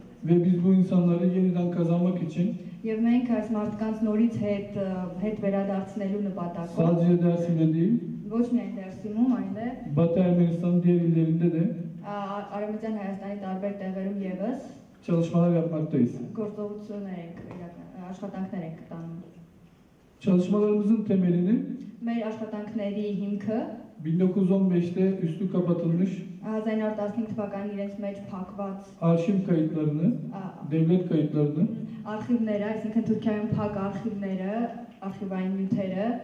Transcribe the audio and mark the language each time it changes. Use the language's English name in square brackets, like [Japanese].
[Turkish] ve biz bu insanları yeniden kazanmak için [Armenian] Եվ մենք այս մարդկանց նորից հետ վերադարձնելու նպատակով [Turkish] sadece Dersim'de değil, [Armenian] ոչ միայն Դերսիմում, այլև [Turkish] Batı Ermenistan'ın diğer illerinde de [Armenian] Արևմտյան Հայաստանի տարբեր տեղերում եւս [Turkish] çalışmalar yapmaktayız. [Armenian] գործողություններ ենք աշխատանքներ ենք տանում։ [Turkish] Çalışmalarımızın temelini [Armenian] Մեր աշխատանքների հիմքը [Turkish] 1915'te üstü kapatılmış [Armenian] 1915 թվականին իրենց մեջ փակված [Turkish] arşiv kayıtlarını, devlet kayıtlarını [Armenian] արխիվները, այսինքն Թուրքիայում փակ արխիվները, արխիվային նյութերը